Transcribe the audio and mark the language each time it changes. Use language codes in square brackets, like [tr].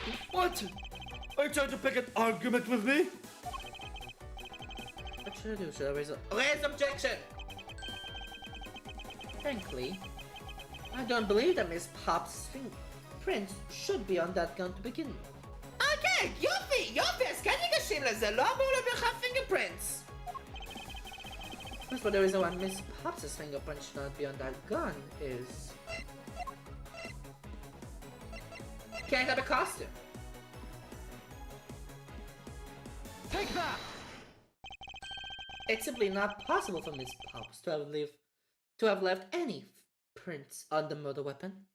[en] What? Are you trying to pick an argument with me? What should I do? Should I raise objection? Frankly, I don't believe that Miss Pop's fingerprints should be on that gun to begin with. [he] Okay, יופי, אז כן ניגשים לזה, לא אמור להיות בכלל fingerprints. [en] That's what the reason why Miss Pop's fingerprints should not be on that gun is... Can't have a costume. Take that! It's simply not possible for Miss Pops to have left any prints on the murder weapon.